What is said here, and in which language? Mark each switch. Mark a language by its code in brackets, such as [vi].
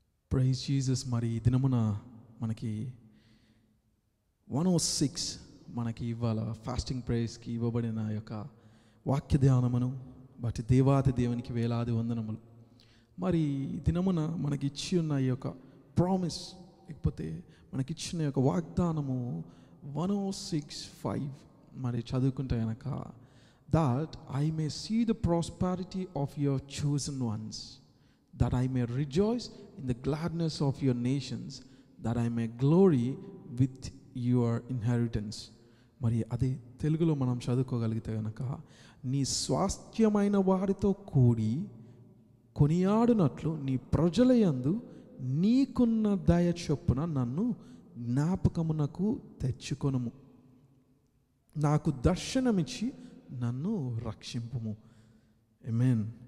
[te] Praise Jesus. మరి ఈ దినమున మనకి 106 మనకి ఇవాళ ఫాస్టింగ్ ప్రేయర్స్కి ఇవ్వబడిన యొక్క వాక్య ధ్యానమును బట్టి దేవాది దేవునికి వేలాది వందనములు. మరి ఈ దినమున మనకి ఇచ్చి ఉన్న ఈ యొక్క ప్రామిస్, లేకపోతే మనకిచ్చిన యొక్క వాగ్దానము 106:5 మరి చదువుకుంటే కనుక, [en] that I may see the prosperity of your chosen ones, that I may rejoice in the gladness of your nations, that I may glory with your inheritance. [te] మరి అదే తెలుగులో మనం చదువుకోగలిగితే కనుక, నీ స్వాస్థ్యమైన వారితో కూడి కొనియాడునట్లు నీ ప్రజల యందు నీకున్న దయ చొప్పున నన్ను జ్ఞాపకమునకు తెచ్చుకొనుము, నాకు దర్శనమిచ్చి నన్ను రక్షింపుము. ఆమేన్.